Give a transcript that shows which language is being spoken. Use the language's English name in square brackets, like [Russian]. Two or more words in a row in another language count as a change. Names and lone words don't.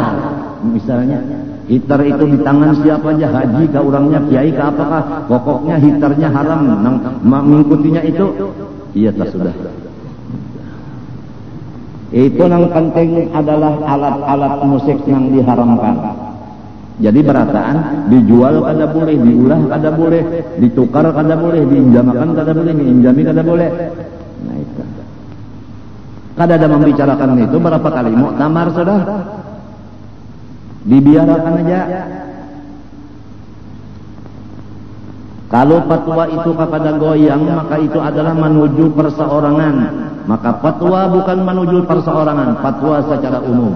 [Banjar] Misalnya, hitar itu di tangan siapa aja, haji ke orangnya, kiai ke apakah, pokoknya hitarnya haram. [Indonesian] Mengikutinya itu, iya tak sudah. Itu yang penting adalah alat-alat musik yang diharamkan. [Banjar] Jadi berataan, dijual kada boleh, diulah kada boleh, ditukar kada boleh, diinjamakan kada boleh, diinjami kada boleh. [Indonesian] Nah itu. [Banjar] Kada ada membicarakan itu berapa kali muktamar sudah. [Indonesian] Dibiarkan aja. Kalau fatwa itu kepada goyang, maka itu adalah menuju perseorangan. Maka fatwa bukan menuju perseorangan, fatwa secara umum.